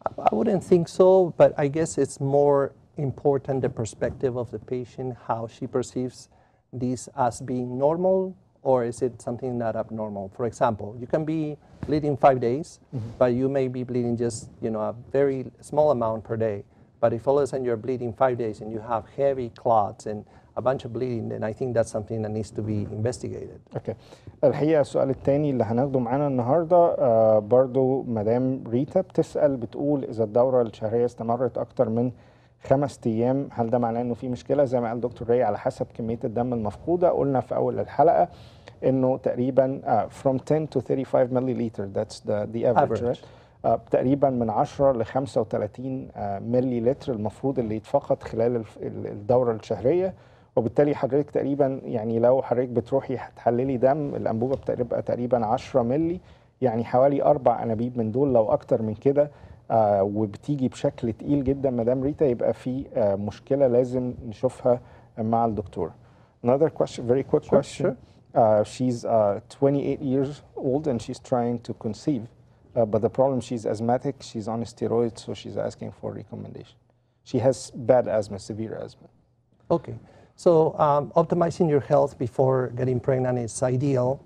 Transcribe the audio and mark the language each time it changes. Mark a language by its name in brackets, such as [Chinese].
[English] I wouldn't think so, but I guess it's more important the perspective of the patient, how she perceives this as being normal, or is it something not abnormal? For example, you can be bleeding 5 days, but you may be bleeding just, you know, a very small amount per day. But if all of a sudden you're bleeding 5 days and you have heavy clots and a bunch of bleeding, then I think that's something that needs to be investigated. Okay. [Arabic] الحقيقة السؤال الثاني اللي هناخده معانا النهارده برضو مدام ريتا بتسأل، بتقول إذا الدورة الشهرية استمرت أكتر من 5 أيام هل ده معناه إنه في مشكلة؟ زي ما قال دكتور راي على حسب كمية الدم المفقودة. قلنا في أول الحلقة إنه تقريبا [English] from 10 to 35 milliliter, that's the average, right? [Arabic] تقريبا من 10 ل 35 ملي لتر المفروض اللي يتفقد خلال الدورة الشهرية. وبالتالي حضرتك تقريبا يعني لو حضرتك بتروحي هتحللي دم، الانبوبه بتبقى تقريبا 10 ملي، يعني حوالي 4 انابيب من دول. لو اكتر من كده وبتيجي بشكل تقيل جدا مدام ريتا، يبقى في مشكله لازم نشوفها مع الدكتور. [English] Another question, very quick question. She's 28 years old and she's trying to conceive, but the problem, she's asthmatic, she's on steroids, so she's asking for recommendation. She has bad asthma, severe asthma. Okay. So optimizing your health before getting pregnant is ideal.